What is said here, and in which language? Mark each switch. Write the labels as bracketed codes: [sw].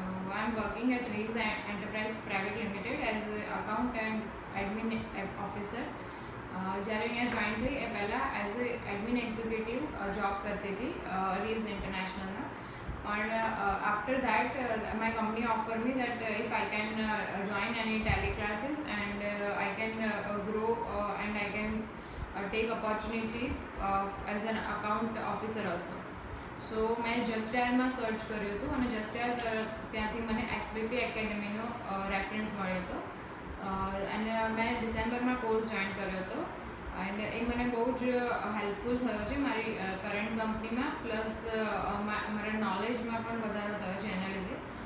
[en] I am working at Reeves Enterprise Private Limited as an account and admin officer. [gu] જ્યારે અહીંયા join થઈ એ પહેલાં as a admin executive job કરતી હતી રીવ્સ ઇન્ટરનેશનલમાં. [en] પણ after that my company offered me that if I can join any tally classes and I can grow and I can take opportunity as an account officer also. [gu] સો મેં જસ્ટડાયલમાં search કર્યું હતું અને જસ્ટડાયલ ત્યાંથી મને એસબીપી એકેડમીનો reference મળ્યો હતો અને મેં ડિસેમ્બરમાં કોર્સ જોઈન કર્યો હતો એન્ડ એ મને બહુ જ હેલ્પફુલ થયો છે મારી કરંટ કંપનીમાં પ્લસ મારા નોલેજમાં પણ વધારો થયો છે એના લીધે.